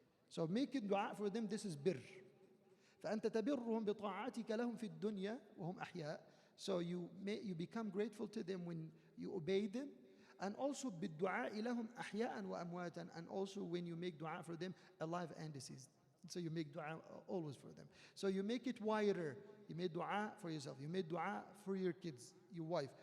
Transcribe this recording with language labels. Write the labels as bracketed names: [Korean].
[English] So making dua for them, this is birr. [Arabic] فأنت تبرهم بطاعتك لهم في الدنيا وهم أحياء. [English] So you become grateful to them when you obey them, and also [Arabic] بالدعاء لهم أحياء وأمواتا, [English] and also when you make dua for them alive and deceased. So you make dua always for them. So you make it wider. You made dua for yourself. You made dua for your kids, your wife.